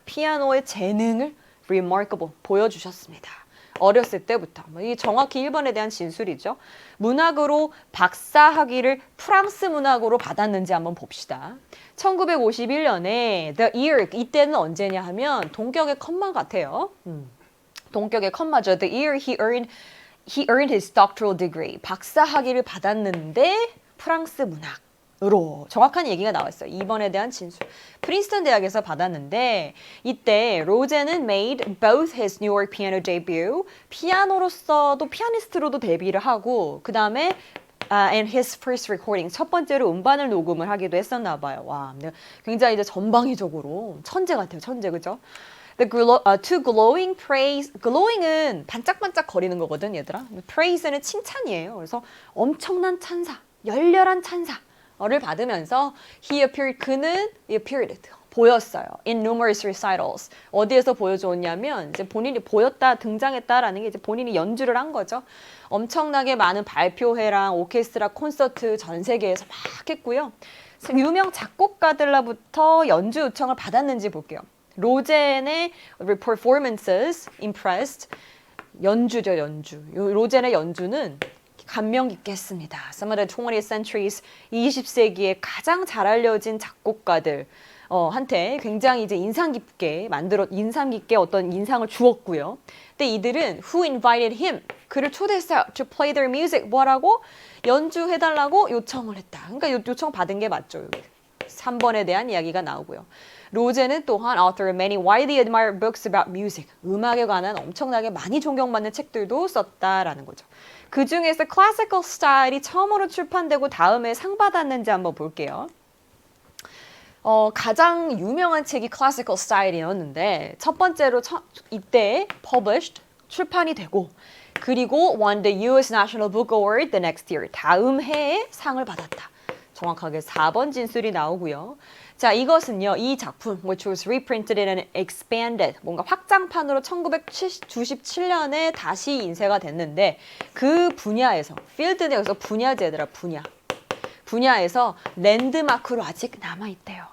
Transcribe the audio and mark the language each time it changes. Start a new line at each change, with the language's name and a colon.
Korean: 피아노의 재능을 remarkable 보여주셨습니다. 어렸을 때부터. 이게 정확히 1번에 대한 진술이죠. 문학으로 박사학위를 프랑스 문학으로 받았는지 한번 봅시다. 1951년에 The Year, 이때는 언제냐 하면 동격의 컴마 같아요. 동격의 컴마죠.
English: The year he earned his doctoral degree.
Korean: 박사학위를 받았는데 프랑스 문학으로 정확한 얘기가 나왔어요. 2번에 대한 진술. 프린스턴 대학에서 받았는데 이때 로제는
English: made both his New York piano debut,
Korean: 피아노로서도 피아니스트로도 데뷔를 하고 그 다음에
English: and his first recording,
Korean: 첫 번째로 음반을 녹음을 하기도 했었나 봐요. 와, 굉장히 이제 전방위적으로 천재 같아요. 천재, 그죠?
English: To glowing praise,
Korean: glowing은 반짝반짝 거리는 거거든, 얘들아. praise는 칭찬이에요. 그래서 엄청난 찬사, 열렬한 찬사를 받으면서 그는 appeared, 보였어요.
English: In numerous recitals.
Korean: 어디에서 보여줬냐면 이제 본인이 보였다, 등장했다라는 게 이제 본인이 연주를 한 거죠. 엄청나게 많은 발표회랑 오케스트라 콘서트 전 세계에서 막 했고요. 유명 작곡가들로부터 연주 요청을 받았는지 볼게요.
English: 로젠의 performances impressed.
Korean: 연주죠, 연주. 로젠의 연주는 감명 깊게 했습니다.
English: Some of the 20th century's
Korean: 20세기에 가장 잘 알려진 작곡가들 한테 굉장히 이제 인상 깊게 어떤 인상을 주었고요. 근데 이들은
English: who invited him,
Korean: 그를 초대했어요.
English: to play their music,
Korean: 뭐라고? 연주해달라고 요청을 했다. 그러니까 요청 받은 게 맞죠, 여기. 3번에 대한 이야기가 나오고요.
English: 로제는 또한 author of many widely admired books about music.
Korean: 음악에 관한 엄청나게 많이 존경받는 책들도 썼다라는 거죠. 그 중에서 classical style이 처음으로 출판되고 다음에 상 받았는지 한번 볼게요. 가장 유명한 책이 classical style이었는데 첫 번째로 이때 published, 출판이 되고 그리고
English: won the US National Book Award the next year.
Korean: 다음 해에 상을 받았다. 정확하게 4번 진술이 나오고요. 자, 이것은요, 이 작품,
English: which was reprinted and expanded,
Korean: 뭔가 확장판으로 1997년에 다시 인쇄가 됐는데, 그 분야에서, 필드 내에서 분야제더라, 분야에서 랜드마크로 아직 남아있대요.